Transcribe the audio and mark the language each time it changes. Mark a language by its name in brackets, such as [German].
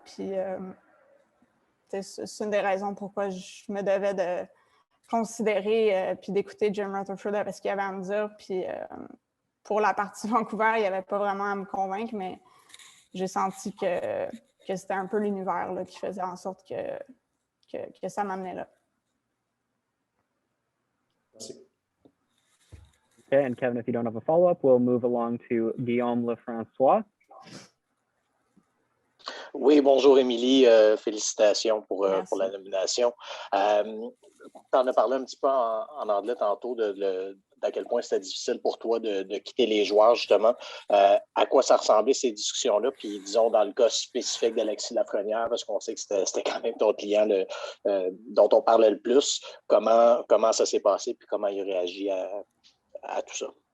[French] Puis, c'est une des raisons pourquoi je me devais de considérer puis d'écouter Jim Rutherford avec ce qu'il avait à me dire. Puis, pour la partie Vancouver, il n'y avait pas vraiment à me convaincre, mais j'ai senti que c'était un peu l'univers là, qui faisait en sorte que ça m'amenait là. Merci. [English] Okay, and Kevin, if you don't have a follow-up, we'll move along to Guillaume Lefrançois. [French] Oui, bonjour Émilie, félicitations pour la nomination. Tu en as parlé un petit peu en anglais tantôt d'à quel point c'était difficile pour toi de quitter les joueurs, justement. À quoi ça ressemblait ces discussions-là? Puis disons dans le cas spécifique d'Alexis Lafrenière, parce qu'on sait que c'était quand même ton client dont on parlait le plus, comment ça s'est passé puis comment il a réagi à tout ça?